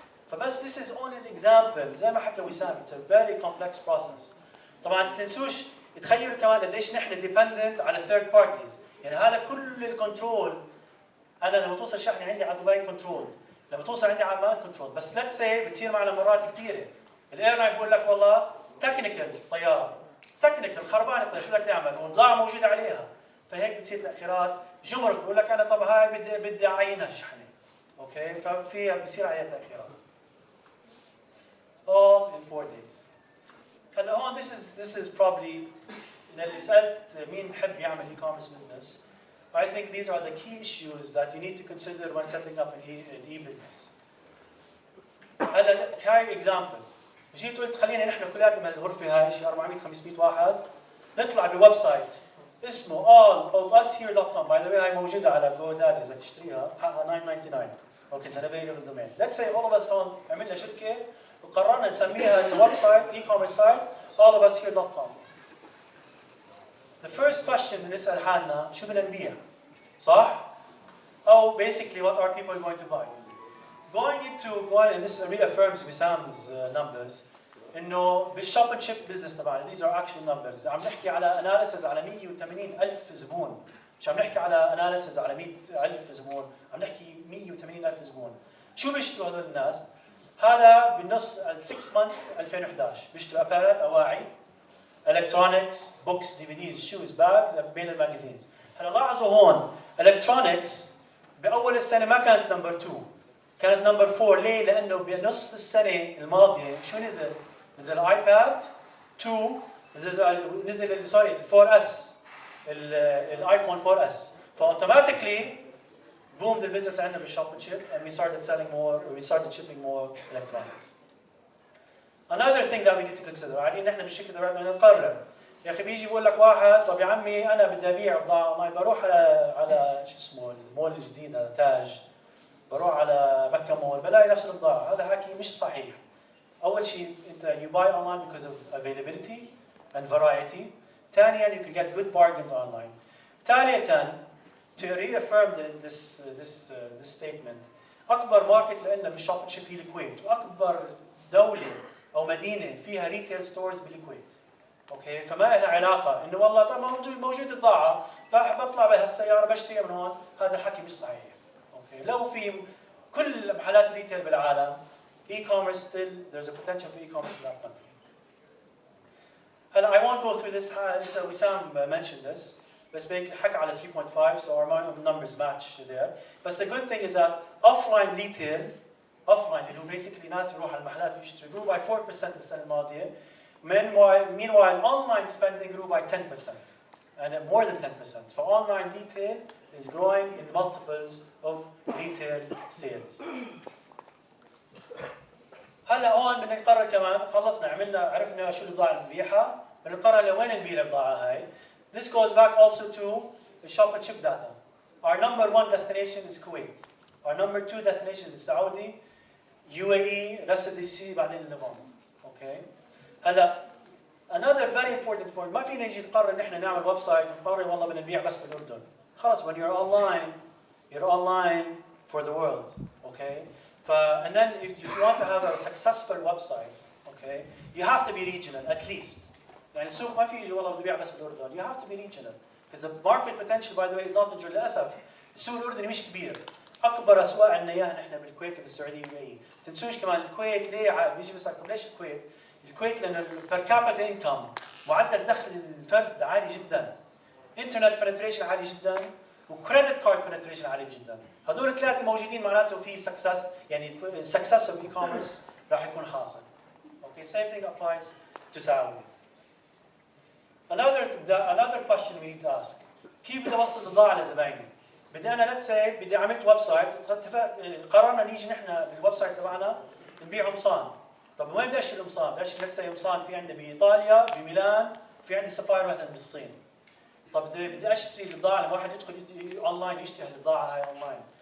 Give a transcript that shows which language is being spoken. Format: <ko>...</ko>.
<ar>فبس</ar> <en>this is only an example</en> <ar>زي ما حكى وسام</ar> <en>it's a very complex process.</en> <ar>طبعا تنسوش تخيلوا كمان قديش نحن dependent على</ar> <en>third parties،</en> <ar>يعني هذا كل الكنترول. انا لما توصل شحنه عندي على دبي كنترول، لما توصل عندي على عمان كنترول، بس</ar> <en>let's say</en> <ar>بتصير معنا مرات كثيره الايرلاين بقول لك والله تكنيكال طياره، تكنيكال خربانه الطياره شو بدك تعمل؟ وبضاعه موجوده عليها، فهيك بتصير تاخيرات. جمرك بقول لك انا طب هاي بدي اعينها الشحنه، اوكي، ففيها بصير عليها تاخيرات.</ar> <en>all in 4 days.</en> <ar>هلا هون</ar> <en>this is probably</en> <ar>اللي سالت مين بحب يعمل</ar> <en>e-commerce business. I think these are the key issues that you need to consider when setting up an e-business.</en> <ar>هلا هاي example. جيت قلت خلينا نحن كلياتنا بهالغرفه هاي شي 400 500 واحد نطلع بويب سايت اسمه allofushere.com.</ar> <en>by the way</en> <ar>هاي موجوده على GoDaddy اذا تشتريها حقها $9.99. اوكي سنه</ar> <en>available domain. Let's say all of us</en> <ar>هون عملنا شركه وقررنا نسميها ويب سايت e-commerce سايت allofushere.com.</ar> <en>The first question</en> <ar>نسأل حالنا شو بدنا نبيع؟ صح؟ أو</ar> <en>basically what are people going to buy? And this reaffirms Wissam's numbers إنه بالshop and ship business</en> <ar>تبعنا</ar> <en>these are actual numbers.</en> <ar>عم نحكي على analysis على 180,000 زبون. مش عم نحكي على analysis على 100,000 زبون، عم نحكي 180,000 زبون. شو بيشتروا هذول الناس؟ هذا بالنص</ar> <en>6 months</en> <ar>2011 بيشتروا apparel أواعي، electronics, books, DVDs, shoes, bags بين الماجازينز. هلا لاحظوا هون electronics باول السنه ما كانت نمبر 2، كانت نمبر 4. ليه؟ لانه بنص السنه الماضيه شو نزل؟ نزل ايباد 2، نزل سوري 4S الايفون 4S، فاوتوماتيكلي boomed البزنس عندنا بالشوب اند شيب</ar> <en>and we started selling more, we started shipping more electronics. Another thing that we need to consider</en> <ar>قاعدين نحن بالشركه تبعنا نقرر. يا اخي بيجي بقول لك واحد طب يا عمي انا بدي ابيع بضاعه ما بروح على شو اسمه المول الجديد هذا تاج، بروح على مكه مول بلاقي نفس البضاعه. هذا حكي مش صحيح. اول شيء انت</ar> <en>you buy online because of availability and variety.</en> <ar>ثانيا</ar> <en>you can get good bargains online.</en> <ar>ثالثا</ar> <en>to reaffirm this statement</en> <ar>اكبر ماركت لنا بالشوب شيب هي الكويت، واكبر دوله او مدينه فيها ريتيل ستورز بالكويت. اوكي، فما لها علاقه انه والله طب موجود بضاعه بطلع بهالسياره بشتري من هون، هذا الحكي مش صحيح. اوكي، لو في كل محلات الريتيل بالعالم</ar> <en>e-commerce still there's a potential for e-commerce in that country.</en> <ar>هلا</ar> <en>I won't go through this. Wissam mentioned this.</en> <ar>بس حكى على</ar> <en>3.5 so our numbers match there. But the good thing is that offline retail</en> <ar>اللي هو</ar> <en>basically</en> <ar>ناس يروحوا على المحلات ويشتروا</ar> <en>grew by 4%</en> <ar>السنة الماضية.</ar> <en>Meanwhile online spending grew by 10% and more than 10%. So online retail is growing in multiples of retail sales.</en> <ar>هلا هون بدنا نقرر كمان، خلصنا عرفنا شو البضاعة اللي نبيعها، بدنا نقرر لوين نبيع البضاعة هاي.</ar> <en>This goes back also to the shop and ship data. Our number 1 destination is Kuwait. Our number 2 destination is Saudi, UAE, rest of the GCC</en> <ar>بعدين اللبنان.</ar> <en>Okay.</en> <ar>هلا</ar> <en>another very important point،</en> <ar>ما فينا نجي نقرر نحن نعمل ويب سايت ونقرر والله بدنا نبيع بس بالاردن. خلص</ar> <en>when you're online for the world. Okay. And then if you want to have a successful website, okay, you have to be regional at least.</en> <ar>يعني السوق ما في يجي والله بده يبيع بس بالاردن.</ar> <en>You have to be regional because the market potential by the way is not in</en> <ar>للاسف. السوق الاردني مش كبير. اكبر اسواق عندنا اياها نحن بالكويت وبالسعوديه واليو. تنسوش كمان الكويت ليه بيجي بيسالكم ليش الكويت؟ الكويت لان البير كابيتا انكم معدل دخل الفرد عالي جدا. انترنت بنتريشن عالي جدا وكريدت كارد بنتريشن عالي جدا. هذول الثلاثه موجودين معناته في سكسس، يعني السكسس اوف اي كوميرس راح يكون حاصل.</ar> <en>Okay, same thing applies to Saudi. Another question we need to ask.</en> <ar>كيف بدي اوصل البضاعه لزبايني؟ بدي انا</ar> <en>let's say</en> <ar>بدي عملت ويب سايت، قررنا نيجي نحن بالويب سايت تبعنا نبيع قمصان. طب وين بدي اشتري القمصان؟ بدي اشتري</ar> <en>let's say</en> <ar>قمصان في عندي بايطاليا، بميلان، في عندي سبلاير مثلا بالصين. طب بدي اشتري البضاعه لما واحد يدخل اونلاين يشتري البضاعه هاي اونلاين.</ar>